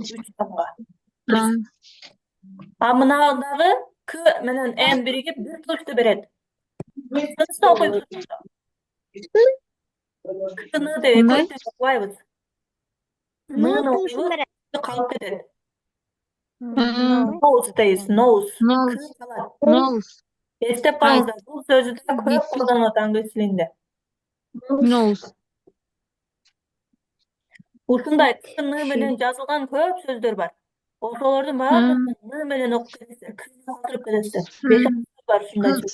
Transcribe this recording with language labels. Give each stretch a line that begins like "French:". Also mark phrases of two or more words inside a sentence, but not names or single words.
Kyrgyz: Үч тамга. А мынадагы к менен н биригип бир тылышты берет. Кыны окуйбуз. Кыны деп экөөбүз окубайбыз. Ныны окуйбуз, калып кетет. Nose дейбиз, nose. Nose. Эстеп калыңыздар, бул сөздү да көп колдонот англис тилинде. Nose. Ушундай ны менен жазылган көп сөздөр бар. Ошолордун баардыгын ны менен окуп кетесиздер, кыны калтырып кетесиздер. Беш бар ушундай сөз.